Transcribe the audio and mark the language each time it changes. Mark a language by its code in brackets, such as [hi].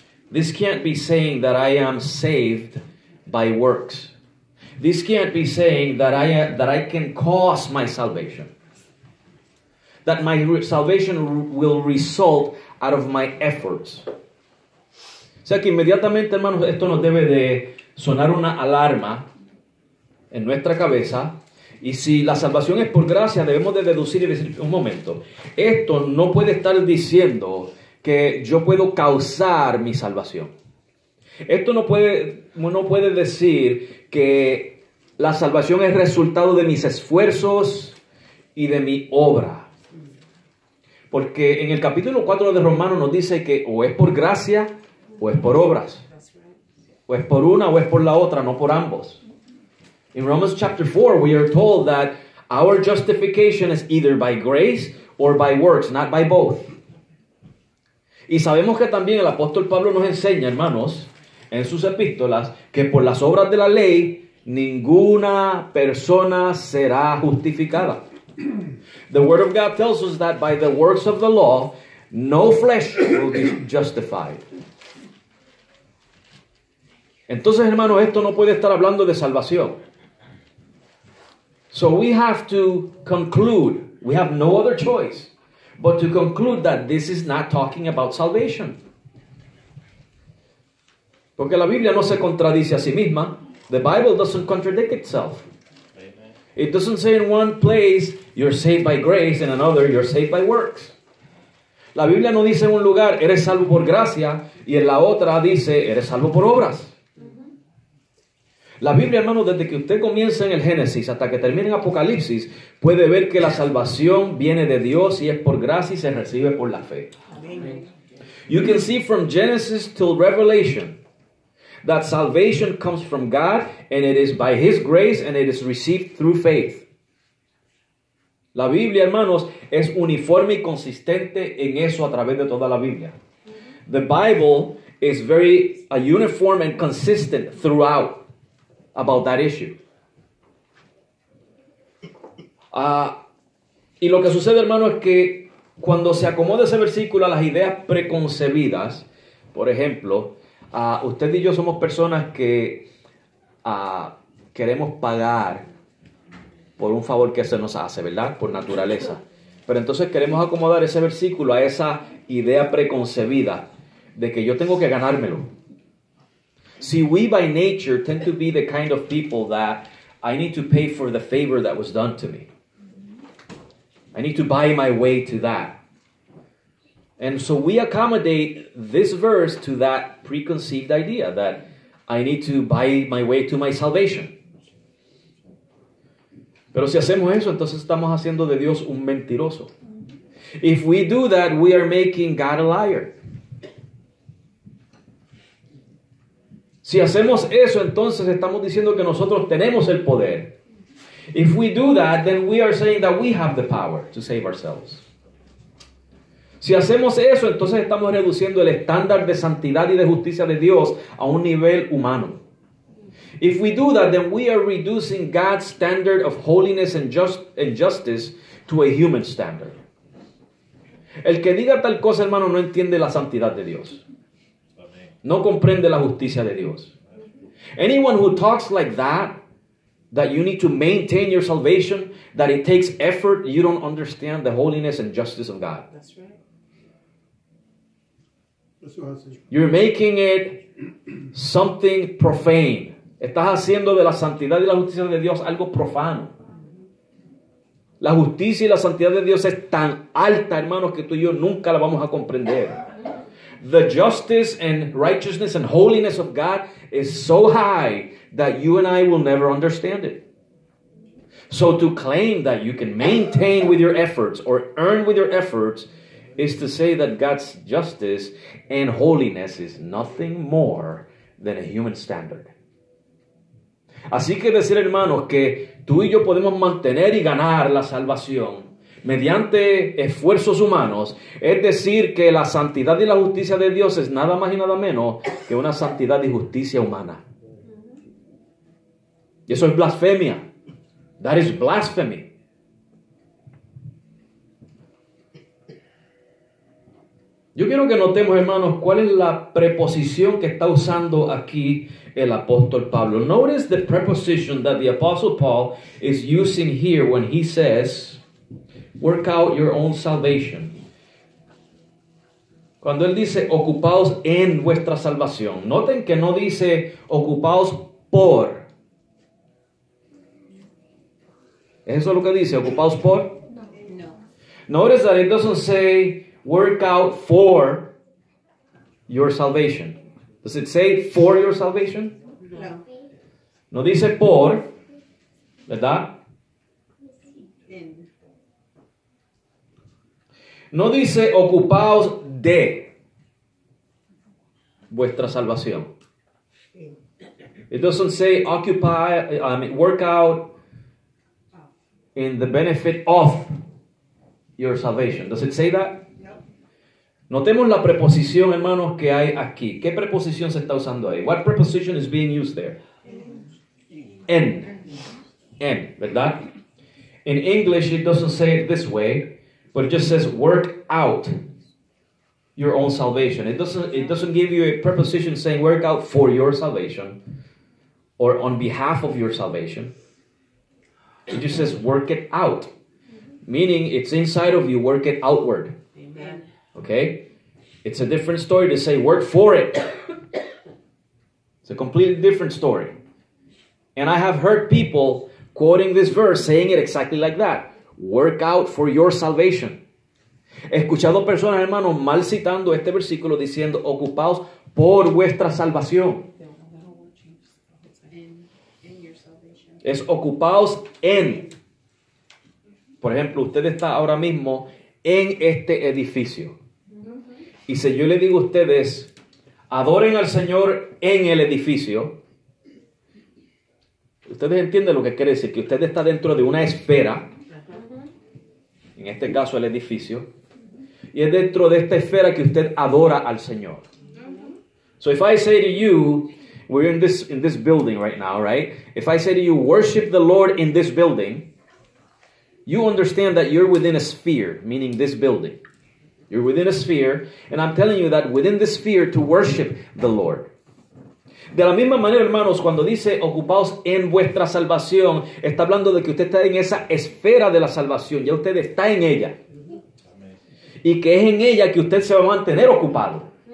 [en] This can't be saying that I am saved by works. This can't be saying that I can cause my salvation. That my salvation will result out of my efforts. [es] O sea que inmediatamente, hermanos, esto nos debe de sonar una alarma en nuestra cabeza. Y si la salvación es por gracia, debemos de deducir y decir, un momento, esto no puede estar diciendo que yo puedo causar mi salvación. Esto no puede decir que la salvación es resultado de mis esfuerzos y de mi obra. Porque en el capítulo 4 de Romanos nos dice que o es por gracia o es por obras. O es por una o es por la otra, no por ambos. [en] In Romans chapter 4, we are told that our justification is either by grace or by works, not by both. [es] Y sabemos que también el apóstol Pablo nos enseña, hermanos, en sus epístolas, que por las obras de la ley, ninguna persona será justificada. [en] The Word of God tells us that by the works of the law, no flesh will be justified. [es] Entonces, hermanos, esto no puede estar hablando de salvación. [en] So we have to conclude, we have no other choice, but to conclude that this is not talking about salvation. [es] Porque la Biblia no se contradice a sí misma. [en] The Bible doesn't contradict itself. It doesn't say in one place, you're saved by grace, and in another, you're saved by works. [es] La Biblia no dice en un lugar, eres salvo por gracia, y en la otra dice, eres salvo por obras. La Biblia, hermano, desde que usted comienza en el Génesis hasta que termine en Apocalipsis, puede ver que la salvación viene de Dios y es por gracia y se recibe por la fe. Amen. [en] You can see from Genesis till Revelation that salvation comes from God and it is by His grace and it is received through faith. [es] La Biblia, hermanos, es uniforme y consistente en eso a través de toda la Biblia. [en] The Bible is very uniform and consistent throughout about that issue. [es] Y lo que sucede, hermano, es que cuando se acomoda ese versículo a las ideas preconcebidas, por ejemplo, usted y yo somos personas que queremos pagar por un favor que se nos hace, ¿verdad? Por naturaleza. Pero entonces queremos acomodar ese versículo a esa idea preconcebida de que yo tengo que ganármelo. [en] See, we by nature tend to be the kind of people that I need to pay for the favor that was done to me. I need to buy my way to that. And so we accommodate this verse to that preconceived idea that I need to buy my way to my salvation. [es] Pero si hacemos eso, entonces estamos haciendo de Dios un mentiroso. [en] If we do that, we are making God a liar. [es] Si hacemos eso, entonces estamos diciendo que nosotros tenemos el poder. [en] If we do that, then we are saying that we have the power to save ourselves. [es] Si hacemos eso, entonces estamos reduciendo el estándar de santidad y de justicia de Dios a un nivel humano. [en] If we do that, then we are reducing God's standard of holiness and justice to a human standard. [es] El que diga tal cosa, hermano, no entiende la santidad de Dios. No comprende la justicia de Dios. [en] Anyone who talks like that you need to maintain your salvation, that it takes effort, you don't understand the holiness and justice of God. That's right. You're making it something profane. [es] Estás haciendo de la santidad y la justicia de Dios algo profano. La justicia y la santidad de Dios es tan alta, hermanos, que tú y yo nunca la vamos a comprender. [en] The justice and righteousness and holiness of God is so high that you and I will never understand it. So to claim that you can maintain with your efforts or earn with your efforts is to say that God's justice and holiness is nothing more than a human standard. [es] Así que decir, hermanos, que tú y yo podemos mantener y ganar la salvación mediante esfuerzos humanos, es decir, que la santidad y la justicia de Dios es nada más y nada menos que una santidad y justicia humana. Y eso es blasfemia. [en] That is blasphemy. [es] Yo quiero que notemos, hermanos, cuál es la preposición que está usando aquí el apóstol Pablo. [en] Notice the preposition that the apostle Paul is using here when he says, work out your own salvation. [es] Cuando él dice, ocupaos en vuestra salvación. Noten que no dice, ocupaos por. ¿Es eso lo que dice, ocupaos por? No. [en] Notice that it doesn't say, work out for your salvation. Does it say for your salvation? No. [es] No dice por, ¿verdad? [en] In. [es] No dice ocupaos de vuestra salvación. [en] It doesn't say work out in the benefit of your salvation. Does it say that? [es] Notemos la preposición, hermanos, que hay aquí. ¿Qué preposición se está usando ahí? [en] What preposition is being used there? [es] En. En, ¿verdad? [en] In English, it doesn't say it this way, but it just says work out your own salvation. It doesn't give you a preposition saying work out for your salvation or on behalf of your salvation. It just says work it out, meaning it's inside of you, work it outward. Amen. Okay? It's a different story to say work for it. It's a completely different story. And I have heard people quoting this verse saying it exactly like that. Work out for your salvation. [es] He escuchado personas, hermanos, mal citando este versículo diciendo ocupaos por vuestra salvación. [en] In your salvation. [es] Es ocupaos en. Por ejemplo, usted está ahora mismo en este edificio. Y si yo le digo a ustedes, adoren al Señor en el edificio, ustedes entienden lo que quiere decir, que usted está dentro de una esfera, en este caso el edificio, y es dentro de esta esfera que usted adora al Señor. [en] So if I say to you, we're in this building right now, right? If I say to you, worship the Lord in this building, you understand that you're within a sphere, meaning this building. You're within a sphere, and I'm telling you that within the sphere to worship the Lord. [es] De la misma manera, hermanos, cuando dice ocupaos en vuestra salvación, está hablando de que usted está en esa esfera de la salvación, ya usted está en ella. Y que es en ella que usted se va a mantener ocupado.